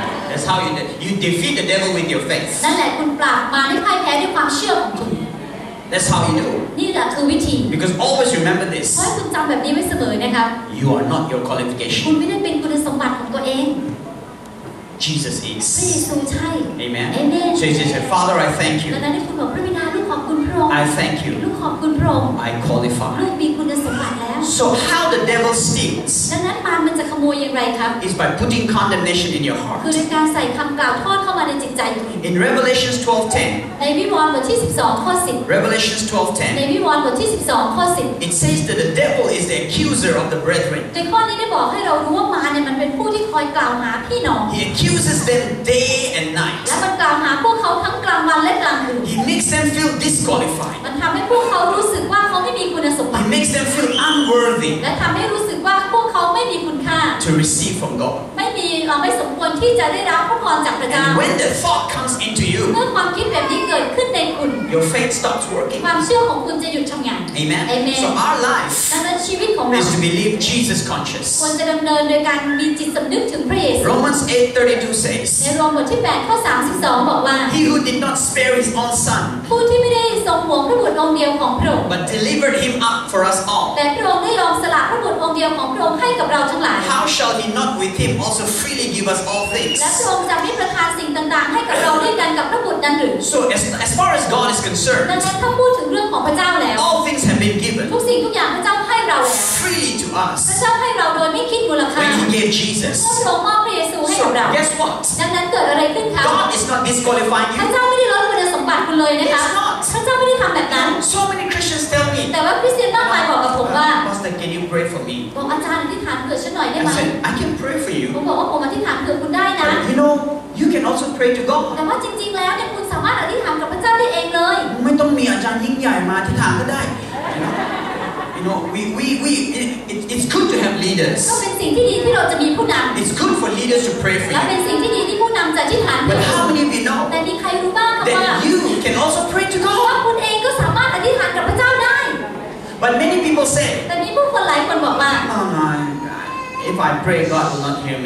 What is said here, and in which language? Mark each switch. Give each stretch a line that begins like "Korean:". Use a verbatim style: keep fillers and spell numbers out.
English: That's how you de- you defeat the devil with your faith.
Thai: นั่นแหละคุณปราบมารให้พ่ายแพ้ด้วยความเชื่อของคุณ
English: That's how you do.
Thai: นี่แหละคือวิธี
English: Because always remember
Thai: ขอให้
English: this:
Thai: คุณจำแบบนี้ไว้เสมอนะคะ
English: you are not your
Thai: คุ
English: qualification.
Thai: ณไม่ได้เป็นคุณสมบัติของตัวเอง
English: Jesus
Thai: พระเย
English: is.
Thai: ซูใช่
English: Amen. Amen. So he says, Father, I thank
Thai: ดัง
English: you.
Thai: นั้นให้คุณบอกพระบิดาลูกขอบคุณพระองค์
English: I thank you.
Thai: ลูกขอบคุณพระองค์
English: I
Thai: ลู
English: qualify.
Thai: กมีคุณสมบัติแล้ว
English: So how the devil steals
Thai: ดังนั้นมารมันจะขโมยอย่างไรครับ
English: is by putting condemnation in your
Thai: คือ
English: heart.
Thai: โดยการใส่คำกล่าวโทษเข้ามาในจิตใจคุณ
English: In Revelations twelve ten,
Thai: ในวิวรณ์บทที่ สิบสอง ข้อ
English: Revelations
Thai: สิบ
English: twelve ten,
Thai: ในวิวรณ์บทที่ สิบสอง ข้อ สิบ
English: it says that the devil is the accuser of the brethren.
Thai: ในข้อนี้ได้บอกให้เรารู้ว่ามารเนี่ยมันเป็นผู้ที่คอยกล่าวหาพี่น้อง
English: He accuses them day and
Thai: และ
English: night.
Thai: มันกล่าวหาพวกเขาทั้งกลางวันและกลางคืน
English: He makes them feel disqualified.
Thai: มันทำให้พวกเขารู้สึกว่าเขาไม่มีคุณสมบัติ
English: He makes them feel unworthy.
Thai: และทำให้รู้สึกว่า พวกเขาไม่มีคุณค่า
English: to receive from God.
Thai: ไม่มีเอ่อไม่สมควรที่จะได้รับพระพรจากพระเจ้า
English: And when the thought comes into you,
Thai: เมื่อความคิดแบบนี้เกิดขึ้นในคุณ
English: your faith stops working.
Thai: ความเชื่อของคุณจะหยุดชะงัก
English: Amen? Amen. So our life
Thai: ดังนั้นชีวิตของเรา
English: is to believe Jesus
Thai: ควร
English: conscious.
Thai: จะดำเนินโดยการมีจิตสำนึกถึงพระเยซู
English: Romans eight thirty-two
Thai: ใน
English: says,
Thai: โรมบทที่แปดข้อสามสิบสองบอกว่า
English: He who did not spare his own son,
Thai: ผู้ที่ไม่ได้ทรงหวงพระบุตรองค์เดียวของพระองค์
English: but delivered him up for us all,
Thai: แต่พระองค์ได้ยอมสละพระบุตรองค์เดียวของพระองค์ให้กับเราทั้งหลาย
English: how shall he not with him also freely give us all things?
Thai: และพระองค์จะไม่ประทานสิ่งต่างๆ ให้กับเราด้วยกันกับพระบุตรนั้นหรือ
English: So as, as far as God is
Thai: ดัง
English: concerned,
Thai: นั้นถ้าพูดถึงเรื่องของพระเจ้าแล้ว
English: all things have been given
Thai: ทุกสิ่งทุกอย่างพระเจ้าให้เราแล้ว
English: freely to
Thai: พระ
English: us
Thai: เจ้าให้เราโดยไม่คิดมูลค่า
English: when he gave
Thai: เ
English: Jesus.
Thai: มื่อพระองค์มอบพระเยซูให้
English: So
Thai: กับเรา
English: guess what?
Thai: ดังนั้นเกิดอะไรขึ้นคะ
English: God is not disqualifying
Thai: พระ
English: you.
Thai: เจ้าไม่ได้ลดคุณสมบัติคุณเลยนะคะ
English: It's not.
Thai: พระเจ้าไม่ได้ทำแบบนั้น
English: So many Christians tell me,
Thai: แต่ว่าคริสเตียนมากมายบอกกับผมว่า
English: Pastor, can you pray for me?
Thai: บอกอาจารย์อธิษฐานเผื่อฉันหน่อยได้
English: I
Thai: ไหม
English: said, I can pray for
Thai: ผ
English: you.
Thai: มบอกว่าผมอธิษฐานเผื่อคุณได้นะ
English: But you know, you can also pray to God.
Thai: แต่ว่าจริงๆ แล้วเนี่ยคุณสามารถอธิษฐานกับพระเจ้าได้เองเลย ไม่ต้องมีอาจารย์ยิ่งใหญ่มาที่ทางก็ได้.
English: You know, you know, we, we, we, it, it, it's good to have
Thai: ก็
English: leaders.
Thai: เป็นสิ่งที่ดีที่เราจะมีผู้น
English: It's good for leaders to pray
Thai: ำ
English: for
Thai: และ
English: you.
Thai: เป็นสิ่งที่ดีที่ผู้นำจะอธิษฐานเผื่อ
English: But how many of you know
Thai: แต่มีใครรู้บ้างคะว่า
English: that you can also pray to
Thai: ว่า
English: God?
Thai: คุณเองก็สามารถอธิษฐานกับพระเจ้าได้
English: But many people say,
Thai: แต่มีผู้คนหลายคนบอกว่า
English: oh my God, if I pray, God will not hear